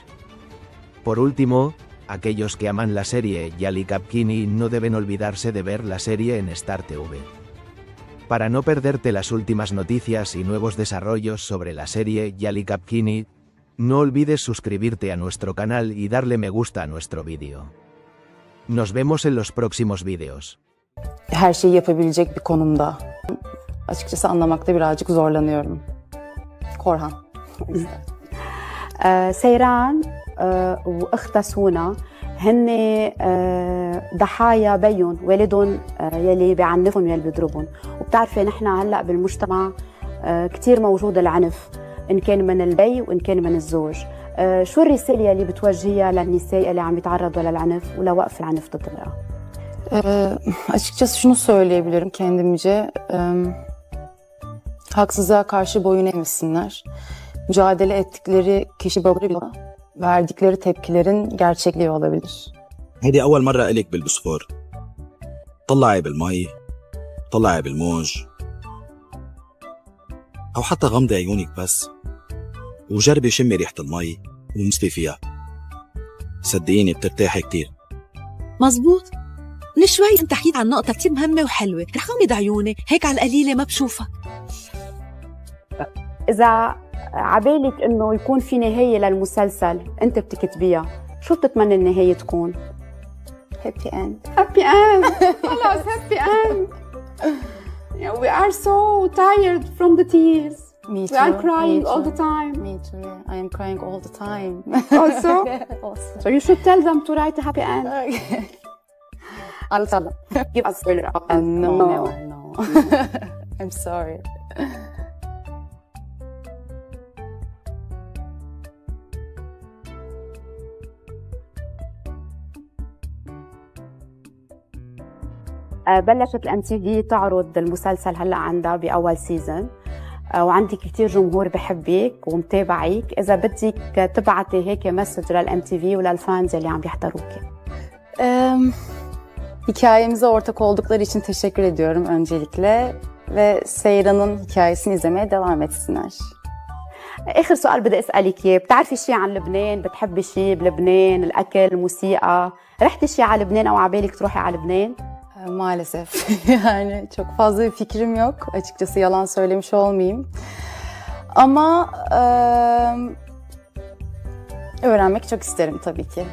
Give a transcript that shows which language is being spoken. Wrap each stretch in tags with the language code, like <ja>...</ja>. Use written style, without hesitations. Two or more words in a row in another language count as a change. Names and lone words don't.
<es>Por último, aquellos que aman la serie Yali Kapkini no deben olvidarse de ver la serie en Star TV. Para no perderte las últimas noticias y nuevos desarrollos sobre la serie Yali Kapkini, no olvides suscribirte a nuestro canal y darle me gusta a nuestro vídeo. Nos vemos en los próximos vídeos.</es> <tr>Her şeyi yapabilecek bir konumda. Açıkçası anlamakta birazcık zorlanıyorum. Korhan.</tr> <ar>سيران واختها سونا هن ضحايا بيهم والدهم يلي بيعنفهم يلي بيضربهم، وبتعرفي نحن هلا بالمجتمع كثير موجود العنف ان كان من البي وان كان من الزوج. شو الرساله يلي بتوجهيها للنساء اللي عم يتعرضوا للعنف ولوقف العنف ضد المراه؟</ar> <tr>Açıkçası şunu söyleyebilirim kendimce. Haksızlığa karşı boyun eğmesinler. Mücadele ettikleri kişi babıyla verdikleri tepkilerin gerçekliği olabilir.</tr> <ar>هيدي أول مرة إلك بالبسفور. طلعي بالمي، طلعي بالموج، أو حتى غمضي عيونك بس، وجربي شمي ريحة المي ومسبي فيها. صدقيني بترتاحي كتير. مزبوط. من شوي انت حكيت عن نقطة كتير مهمة وحلوة، رح غمض عيوني هيك على القليلة ما بشوفك. إذا عبالك إنه يكون في نهاية للمسلسل أنت بتكتبيها، شو بتتمنى النهاية تكون؟</ar> <en>Happy end. Happy end. خلاص happy end. Yeah, we are so tired from the tears. Me too. We are crying Me all too. the time. Me too. Yeah. I am crying all the time. Also? Also. So you should tell them to write a happy end. I'll tell them. Give us spoiler. No. I'm sorry.</en> <ar>بلشت الام تي في تعرض المسلسل هلا عندها باول سيزون، وعندك كثير جمهور بحبك ومتابعك. اذا بدك تبعتي هيك مسج للام تي في وللفانز اللي عم يحضروكي.</ar> <tr>Hikayemize ortak oldukları için teşekkür ediyorum öncelikle ve Seyran'ın hikayesini izlemeye devam etsinler.</tr> <ar>اخر سؤال بدي اسالك اياه، بتعرفي شيء عن لبنان؟ بتحبي شيء بلبنان؟ الاكل، الموسيقى؟ رحتي شيء على لبنان او عبالك تروحي على لبنان؟</ar> <tr>Maalesef yani çok fazla bir fikrim yok. Açıkçası yalan söylemiş olmayayım. Ama öğrenmek çok isterim tabii ki.</tr>